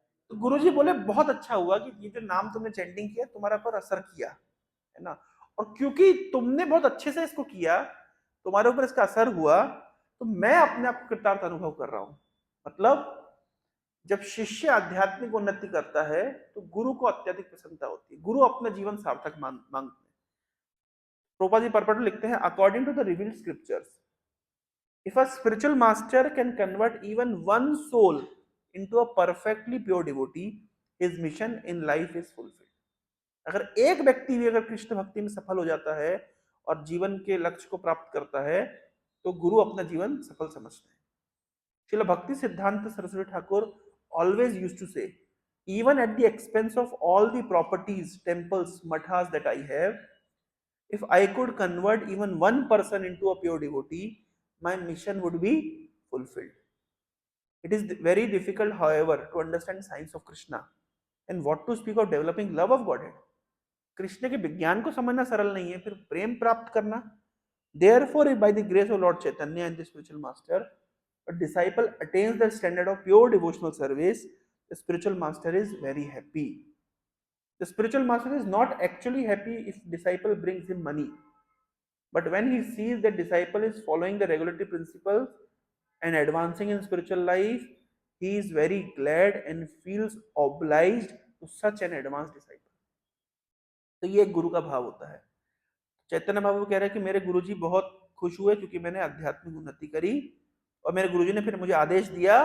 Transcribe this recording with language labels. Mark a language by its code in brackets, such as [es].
[hi] तो गुरुजी बोले बहुत अच्छा हुआ कि ये जो नाम तुमने चैंटिंग किया तुम्हारा पर असर किया, है ना, और क्योंकि तुमने बहुत अच्छे से इसको किया, तुम्हारे ऊपर इसका असर हुआ, तो मैं अपने आप को कृतार्थ अनुभव कर रहा हूं। मतलब जब शिष्य आध्यात्मिक उन्नति करता है तो गुरु को अत्यधिक प्रसन्नता होती है, गुरु अपना जीवन सार्थक मांगते हैं। प्रोपा जी परपट लिखते हैं, according to the revealed scriptures, [en] if a spiritual master can convert even one soul into a perfectly pure devotee, his mission in life is fulfilled. [hi] अगर एक व्यक्ति भी अगर कृष्ण भक्ति में सफल हो जाता है और जीवन के लक्ष्य को प्राप्त करता है, तो गुरु अपना जीवन सफल समझते हैं। [en] Shrila Bhakti Siddhanta Saraswati Thakur always used to say, even at the expense of all the properties, temples, mathas that I have, if I could convert even one person into a pure devotee, my mission would be fulfilled. It is very difficult, however, to understand science of Krishna, and what to speak of developing love of Godhead. [hi] Krishna के विज्ञान को समझना सरल नहीं है, फिर प्रेम प्राप्त करना। [en] Therefore, if by the grace of Lord Chaitanya and the spiritual master, a disciple attains the standard of pure devotional service, the spiritual master is very happy. The spiritual master is not actually happy if disciple brings him money, but when he sees that disciple is following the regulatory principles and advancing in spiritual life, he is very glad and feels obliged to such an advanced disciple. [hi] तो ये एक गुरु का भाव होता है। चैतन्य महाप्रभु कह रहे हैं कि मेरे गुरुजी बहुत खुश हुए क्योंकि मैंने आध्यात्मिक उन्नति करी, और मेरे गुरुजी ने फिर मुझे आदेश दिया।